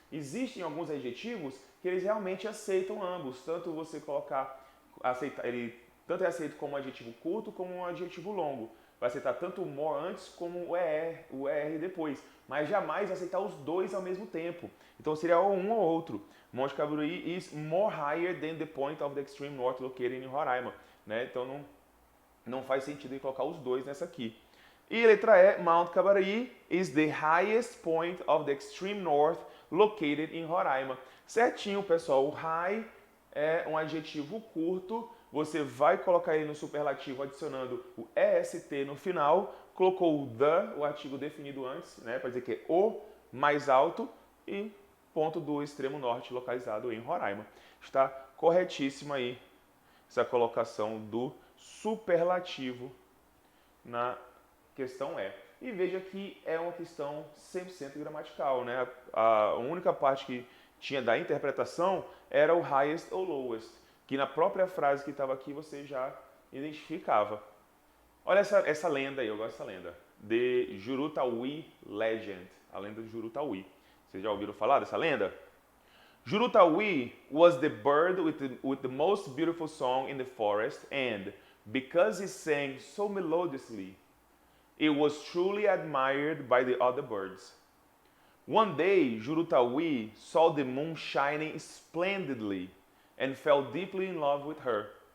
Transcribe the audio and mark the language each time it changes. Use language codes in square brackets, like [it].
[pt] Existem alguns adjetivos que eles realmente aceitam ambos, tanto você colocar, ele tanto é aceito como um adjetivo curto como um adjetivo longo. vai aceitar tanto o more antes como o ER depois, mas jamais aceitar os dois ao mesmo tempo. Então seria ou um ou outro. [en] Monte Cabarui is more higher than the point of the extreme north located in Roraima. [pt] Né? Então não faz sentido em colocar os dois nessa aqui. E letra E, [en] Mount Cabarui is the highest point of the extreme north located in Roraima. [pt] Certinho, pessoal. O high é um adjetivo curto. Você vai colocar ele no superlativo adicionando o EST no final. Colocou o the, o artigo definido antes, né, para dizer que é o mais alto. E ponto do extremo norte localizado em Roraima. Está corretíssima aí essa colocação do superlativo na questão E. E veja que é uma questão 100% gramatical, né? A única parte que tinha da interpretação era o highest ou lowest, que na própria frase que estava aqui você já identificava. Olha essa lenda aí, eu gosto dessa lenda. [en] The Jurutawi Legend, [pt] a lenda de Jurutawi. Vocês já ouviram falar dessa lenda? [en] Jurutawi was the bird with the most beautiful song in the forest, and because he sang so melodiously, it was truly admired by the other birds. One day, Jurutawi saw the moon shining splendidly and fell deeply in love with her.